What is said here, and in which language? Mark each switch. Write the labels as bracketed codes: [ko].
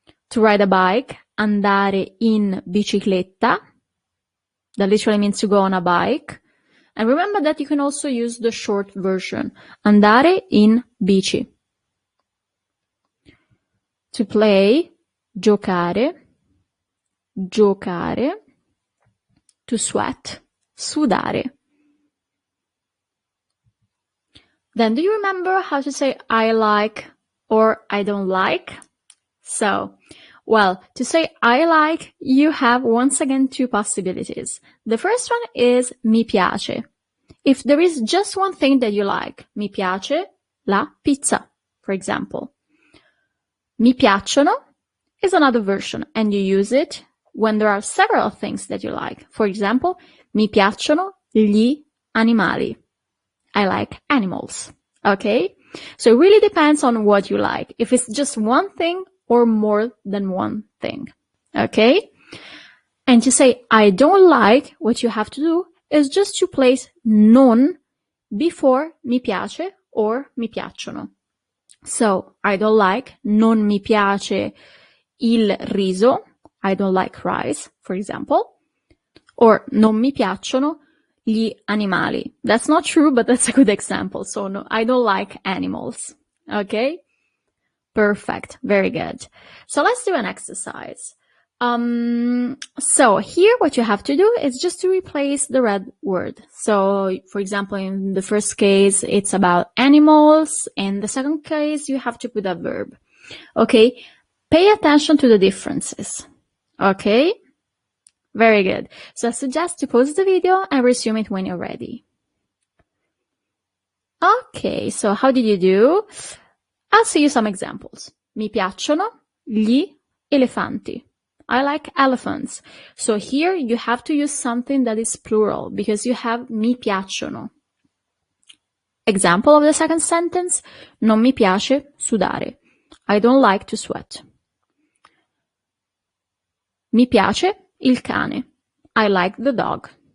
[en] To ride a bike, [it] andare in bicicletta. [en] That literally means to go on a bike. And remember that you can also use the short version, [it] andare in bici. [en] To play, giocare, giocare. To sweat, sudare. Then do you remember how to say I like or I don't like? So, well, to say I like, you have once again two possibilities. The first one is mi piace. If there is just one thing that you like, [it] mi piace la pizza, [en] for example. Mi piacciono is another version, and you use it when there are several things that you like. For example, [it] mi piacciono gli animali. [en] I like animals. Okay? So it really depends on what you like. If it's just one thing or more than one thing. Okay? And to say I don't like, what you have to do is just to place non before mi piace or mi piacciono. So, I don't like, [it] non mi piace il riso. [en] I don't like rice, for example. [it] Or non mi piacciono gli animali. [en] That's not true, but that's a good example. So, no, I don't like animals. Okay? Perfect. Very good. So, let's do an exercise. So here what you have to do is just to replace the red word. So, for example, in the first case, it's about animals. In the second case, you have to put a verb. Okay? Pay attention to the differences. Okay? Very good. So I suggest to pause the video and resume it when you're ready. Okay, so how did you do? I'll see you some examples. [it] Mi piacciono gli elefanti. [en] I like elephants. So here you have to use something that is plural because you have mi piacciono. Example of the second sentence, [it] non mi piace sudare. [en] I don't like to sweat. [it] Mi piace il cane. [en] I like the dog.